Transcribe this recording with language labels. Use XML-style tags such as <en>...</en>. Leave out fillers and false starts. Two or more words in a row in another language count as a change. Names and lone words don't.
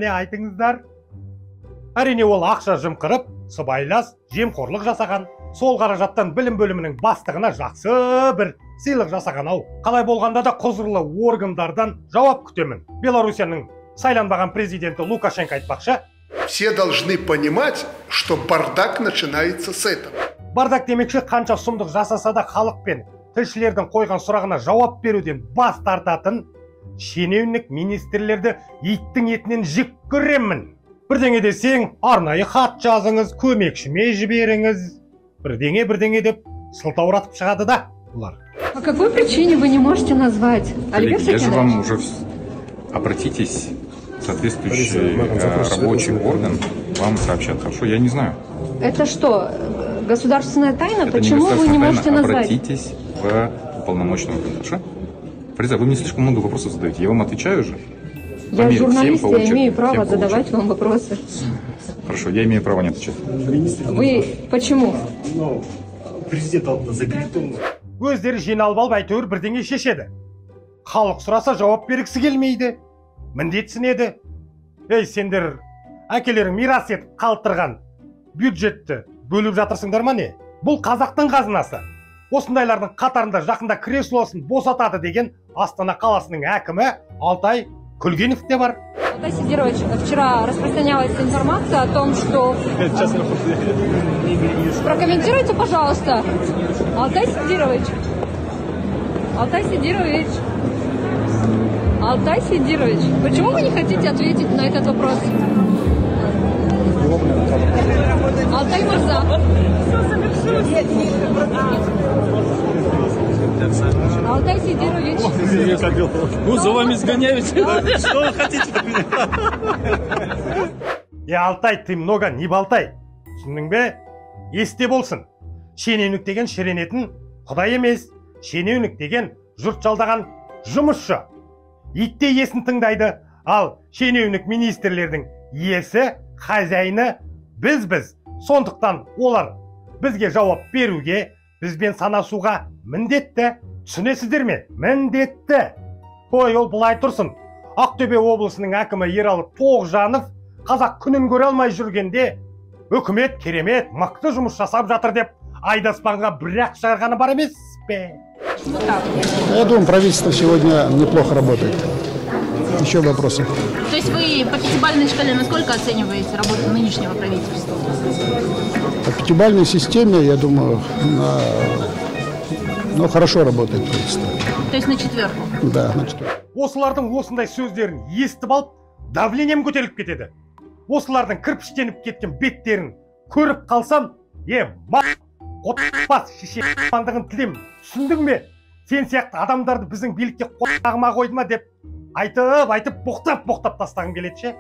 <kk>Қане айтыңыздар. Әрине ол ақша жымқырып, сыбайлас, жемқорлық жасаған. Сол қаражаттан білім бөлімінің бастығына жақсы бір сыйлық жасаған ау. Қалай болғанда да құзырлы органдардан жауап күтемін. Белоруссияның сайланбаған президенті Лукашенко айтпақшы:</kk> <ru>все должны понимать, что бардак начинается с этого.</ru> <kk>Бардак демекші қанша сұмдық жасаса да халық пен тілшілердің қойған сұрағына жауап беруден бас тартатын шенеунік министрлерді иттің етінен жек көремін. Бірдеңе десең, арнайы хат жазыңыз, көмекшіме жіберіңіз. Бірдеңе деп сылтауратып шығады да бұлар.</kk> <ru>По какой причине вы не можете назвать? Коллеги, я же вам уже... Обратитесь в соответствующий рабочий орган, вам сообщат. Хорошо, я не знаю. Это что, государственная тайна? Это Почему вы не можете назвать? Обратитесь в уполномоченный орган. Хорошо? Фариза, вы мне слишком много вопросов задаете. Я вам отвечаю же. Я журналист, я имею право задавать вам вопросы. Хорошо, я имею право не отвечать. Вы почему?</ru> <kk>Өздері жиналып алып әйтеуір бірдеңе шешеді. Халық сұраса жауап бергісі келмейді. Міндетсінеді. Ей, сендер әкелерің мирас етіп қалдырған бюджетті бөліп жатырсыңдар ма не? Бұл қазақтың қазынасы. Осындайлардың қатарында жақында креслосын босатады деген Астана қаласының әкімі Алтай Кульгинов те бар.</kk> <ru>Алтай Сидирович, вчера распространялась информация о том, что... Прокомментируйте, пожалуйста. Алтай Сидирович. Алтай Сидирович. Алтай Сидирович. Почему вы не хотите ответить на этот вопрос? Алтай Мурза. Алтай Сидирович. Ну, за вами сгоняют. Что вы хотите от меня? Алтай, ты много не болтай.</ru> <kk>Түсіндің бе? Есте болсын. Шенеунік деген шіренетін құдай емес. Шенеунік деген жұрт жалдаған жұмысшы. Итте есін тыңдайды. Ал шенеунік министрлердің иесі, хозяйны біз. Сондықтан олар бізге жауап беруге, бізбен санасуға міндетті. Түсінесіздер ме? Міндетті. Ой, ол бұлай тұрсын. Ақтөбе облысының әкімі Ералы Тоғжанов қазақ күнін көре алмай жүргенде үкімет керемет, мықты жұмыс жасап жатыр деп айдаспанға бір-ақ шығарғаны бар емес пе?</kk> <ru>Я думаю, правительство сегодня неплохо работает. Еще вопросы? То есть вы по пятибалльной шкале насколько оцениваете работу нынешнего правительства? По пятибалльной системе, я думаю, хорошо работает правительство. То есть на четверку? Да, на четверку.</ru> <kk>Осылардың осындай сөздерін естіп алып, давлением көтеріліп кетеді. Осылардың кірпіштеніп кеткен беттерін көріп қалсам, қотпас шешемандығын тілем. Түсіндің бе? Сен сияқты адамдарды біздің билікке қоймағыма қойды ма деп айтып боқтап тастағым келеді ше.</kk>